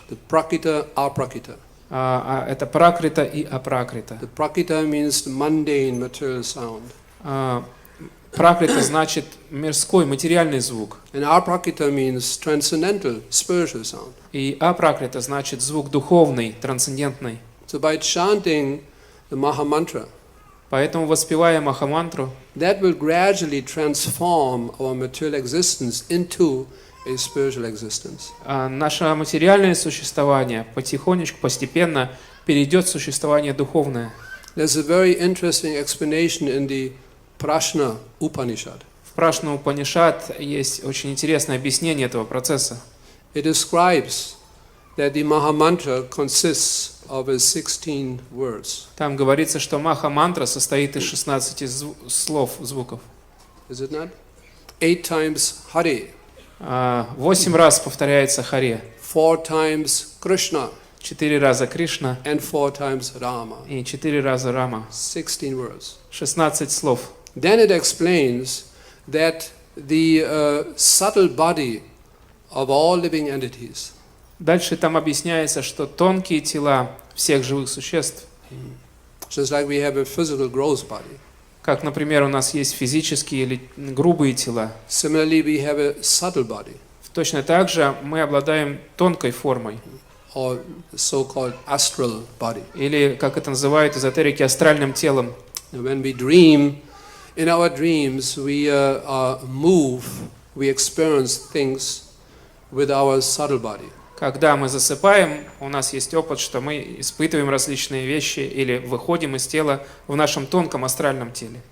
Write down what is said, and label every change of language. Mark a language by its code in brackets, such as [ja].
[en] The prakrita, aprakrita. [ru] Это пракрита и апракрита. [en] The prakrita means the mundane material sound. [ru] Пракрита значит мирской, материальный звук. [en] And aprakrita means transcendental, spiritual sound. [ru] И апракрита значит звук духовный, трансцендентный. [en] So by chanting the Maha-mantra, [ru] Поэтому, воспевая Маха-мантру, [en] that will gradually transform our material existence into a spiritual existence. [ru] Наше материальное существование потихонечку, постепенно перейдет в существование духовное. [en] There's a very interesting explanation in the Prashna Upanishad. [ru] В Прашна Упанишад есть очень интересное объяснение этого процесса. [en] It describes that the Maha-mantra consists of 16 words. [ru] Там говорится, что Маха-мантра состоит из 16 слов, звуков. [en] Is it not? 8 times Hare. [ru] 8 раз повторяется Харе. [en] 4 times Krishna. [ru] 4 раза Кришна. [en] And 4 times Rama. [ru] И 4 раза Рама. [en] 16 words. [ru] 16 слов. [en] Then it explains that the subtle body of all living entities. [ru] Дальше там объясняется, что тонкие тела всех живых существ, [en] Just like we have a physical gross body. [ru] как, например, у нас есть физические или грубые тела, [en] Similarly, we have a subtle body, [ru] точно так же мы обладаем тонкой формой, [en] or so-called astral body. [ru] или, как это называют эзотерики, астральным телом. [en] And when we dream, in our dreams, we move, we experience things with our subtle body. [ru] Когда мы засыпаем, у нас есть опыт, что мы испытываем различные вещи или выходим из тела в нашем тонком астральном теле.